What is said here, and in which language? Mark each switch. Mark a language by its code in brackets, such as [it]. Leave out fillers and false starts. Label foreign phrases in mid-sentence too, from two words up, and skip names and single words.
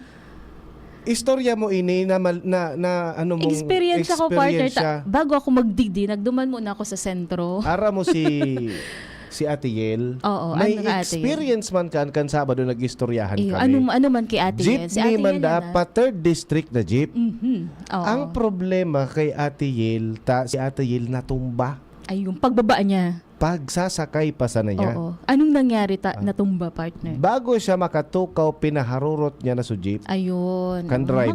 [bik] istorya mo ini na ano mong Experience ako partner. siya. Bago ako magdigdi, nagduman muna ako sa sentro. Ara mo si Ate Yel. Oo, May ano ka, Ate Yel? experience man kan Sabado nag-istoryahan Iyo, kami. ano man kay Ate Yel? Si Jeepney Ate man Yel da, yan, pa 3rd district na jeep. Oo. [tl] Ang problema kay Ate Yel, si Ate Yel natumba. Ay, yung pagbaba niya. Pagsasakay pa sana niya. Oo. Anong nangyari natumba, partner? [bik] Bago siya makatukaw, pinaharurot niya na sa jeep. Ayun. Kan Oo, driver.